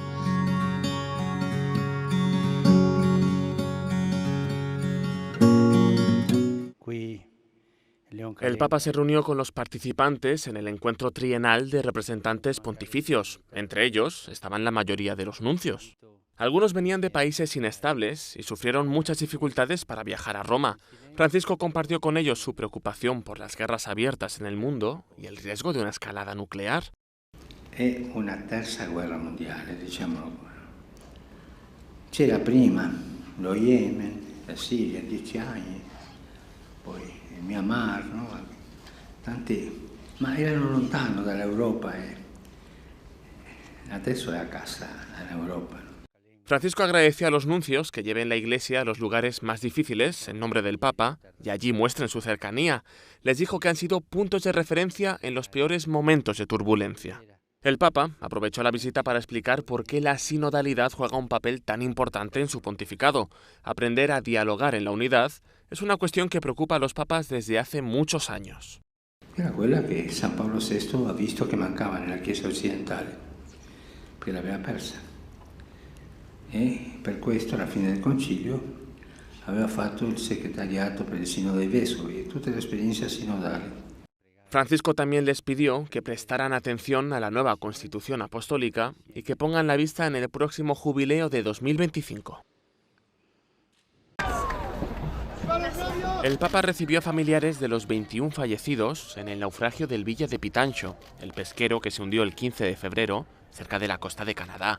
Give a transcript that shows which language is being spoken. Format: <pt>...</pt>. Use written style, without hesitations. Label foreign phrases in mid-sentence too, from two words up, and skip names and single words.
<es>El Papa se reunió con los participantes en el encuentro trienal de representantes pontificios. Entre ellos estaban la mayoría de los nuncios. Algunos venían de países inestables y sufrieron muchas dificultades para viajar a Roma. Francisco compartió con ellos su preocupación por las guerras abiertas en el mundo y el riesgo de una escalada nuclear.</es> <it>È una terza guerra mondiale, diciamolo. C'era prima lo Yemen, la Siria, 10 anni, poi il Myanmar, no? Tanti, ma erano lontano dall'Europa e adesso è a casa en Europa.</it> <es>Francisco agradeció a los nuncios que lleven la Iglesia a los lugares más difíciles en nombre del Papa y allí muestren su cercanía. Les dijo que han sido puntos de referencia en los peores momentos de turbulencia. El Papa aprovechó la visita para explicar por qué la sinodalidad juega un papel tan importante en su pontificado. Aprender a dialogar en la unidad es una cuestión que preocupa a los papas desde hace muchos años.</es> <it>Era quella che San Paolo VI ha visto che mancava nella Chiesa occidentale, perché l'aveva persa. E per questo, alla fine del concilio, aveva fatto il segretariato per il Sinodo dei Vescovi e tutta l'esperienza sinodale.</it> <es>Francisco también les pidió que prestaran atención a la nueva Constitución Apostólica y que pongan la vista en el próximo jubileo de 2025. ¡Viva los novios! El Papa recibió a familiares de los 21 fallecidos en el naufragio del Villa de Pitancho, el pesquero que se hundió el 15 de febrero cerca de la costa de Canadá.</es>